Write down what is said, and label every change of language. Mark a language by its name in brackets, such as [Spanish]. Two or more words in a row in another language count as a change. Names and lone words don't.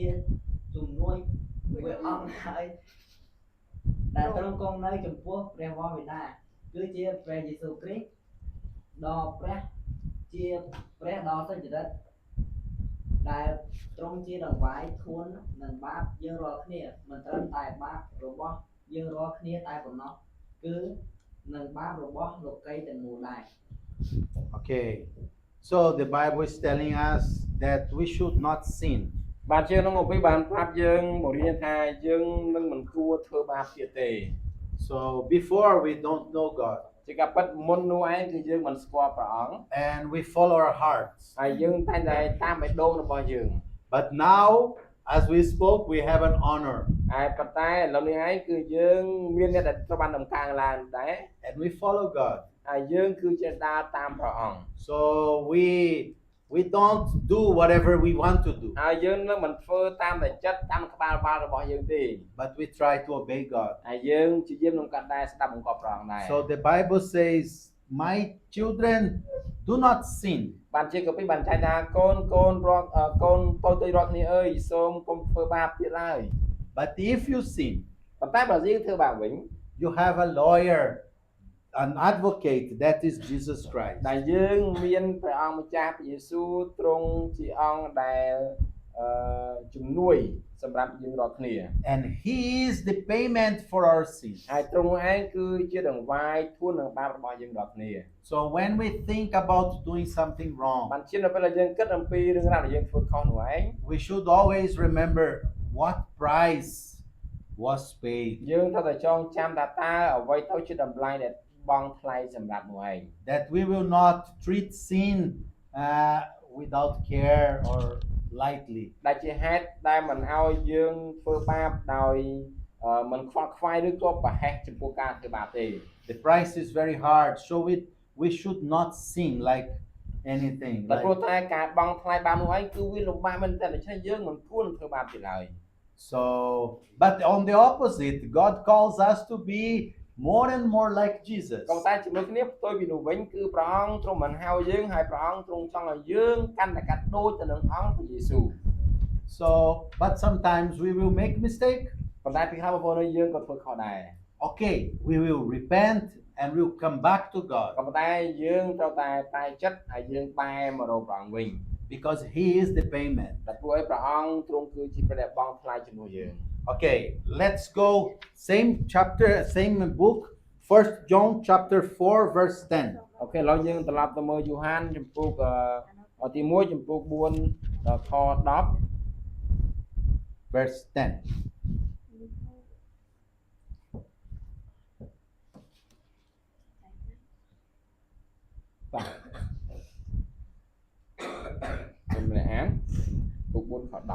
[Khmer] ជំនួយមួយអង្គហើយដែលទ្រង់គង់នៅចំពោះព្រះវរបិតាគឺជាព្រះយេស៊ូវគ្រីស្ទដ៏ព្រះជាព្រះដ៏សុចរិតដែលទ្រង់ជាដង្វាយធួននឹងបាបយើងរាល់គ្នាមិនត្រឹមតែបាបរបស់យើងរាល់គ្នាតែប៉ុណ្ណោះគឺនឹងបាបរបស់លោកីទាំងមូលដែរ [English] Okay, so the Bible is telling us that we should not sin. [Khmer] បាទជាក្នុងពីបានប្រាប់យើងបង្រៀនថាយើងនឹងមិនគួរធ្វើបាបទៀតទេ [English] So before we don't know God [Khmer] ជាការពិតមុននោះឯងគឺយើងមិនស្គាល់ព្រះអង្គ [English] and we follow our hearts. [Khmer] ហើយយើងតែងតែតាមបេះដូងរបស់យើង [English] But now, as we spoke, we have an honor [Khmer] ហើយប៉ុន្តែឥឡូវនេះឯងគឺយើងមានអ្នកដែលត្រូវបានតម្កើងឡើងដែរ [English] and we follow God. [Khmer] ហើយយើងគឺជាដើរតាមព្រះអង្គ [English] So we don't do whatever we want to do, [Khmer] ហើយយើងនឹងមិនធ្វើតាមតែចិត្តតាមក្បាលបាល់របស់យើងទេ [English] but we try to obey God. [Khmer] ហើយយើងជាយាមនឹងកាត់ដែរស្ដាប់បង្គាប់ព្រះអង្គដែរ [English] So the Bible says my children, do not sin. [Khmer] បានជាក៏ពីបានចែកថាកូនកូនតូចៗរាល់គ្នាអើយសូមកុំធ្វើបាបទៀតឡើយ [English] But if you sin, [Khmer] ប៉ុន្តែបើយើងធ្វើបាបវិញ [English] you have a lawyer, an advocate, that is Jesus Christ. [Khmer] ដែលយើងមានព្រះអង្គម្ចាស់ព្រះយេស៊ូវទ្រង់ជាអង្គដែលជំនួយសម្រាប់យើងរាល់គ្នា [English] And he is the payment for our sins. [Khmer] ហើយទ្រង់ឯងគឺជាដង្វាយធួននឹងបាបរបស់យើងរាល់គ្នា [English] So when we think about doing something [Khmer] បា [English] wrong, [Khmer] នជានៅពេលដែលយើងគិតអំពីរឿងរ៉ាវដែលយើងធ្វើខុសនោះឯង [English] we should always remember what price was paid. [Khmer] យើងត្រូវតែចងចាំថាតើអ្វីទៅជាតម្លៃដែលបង់ថ្លៃសម្រាប់នោះឯង [English] That we will not treat sin without care or lightly. [Khmer] ដែលជាហេតុដែលមិនឲ្យយើងធ្វើបាបដោយមិនខ្វល់ខ្វាយឬក៏ប្រហែសចំពោះការធ្វើបាបទេ [English] The price is very hard, so we should not sin like anything. [Khmer] តែព្រោះ [English] Like, [Khmer] តែការបង់ថ្លៃបាបនោះឯងគឺវាលំបាកមែនទែនដូច្នេះយើងមិនគួរធ្វើបាបទៀតឡើយ [English] so, but on the opposite, God calls us to be more and more like Jesus. [Khmer] ក៏តែជាមួយគ្នាផ្ទុយពីនោះវិញគឺព្រះអង្គទ្រង់មិនហៅយើងហើយព្រះអង្គទ្រង់ចង់ឲ្យយើងកាន់តែកាត់ដូចទៅនឹងអង្គព្រះយេស៊ូវ [English] So, but sometimes we will make mistake. [Khmer] ប៉ុន្តែពីខាងបងប្អូនយើងក៏ធ្វើខុសដែរ [English] Okay, we will repent and we'll come back to [Khmer] ក៏ [English] God [Khmer] ប៉ុន្តែយើងត្រូវតែតែចិត្តហើយយើងបែរមករកព្រះអង្គវិញ [English] because He is the payment. [Khmer] តែព្រោះឯព្រះអង្គទ្រង់គឺជាព្រះដែលបង់ថ្លៃជំនួសយើង [English] Okay, let's go. Same chapter, same book. 1 John chapter 4, verse 10. [Khmer] អូខេឥឡូវយើងត្រឡប់ទៅមើលយូហានចំពុកទី1ចំពុក4ខ10 [English] Verse 10. [Khmer] បាទខ្ញុំម្នាក់អានពុក4ខ10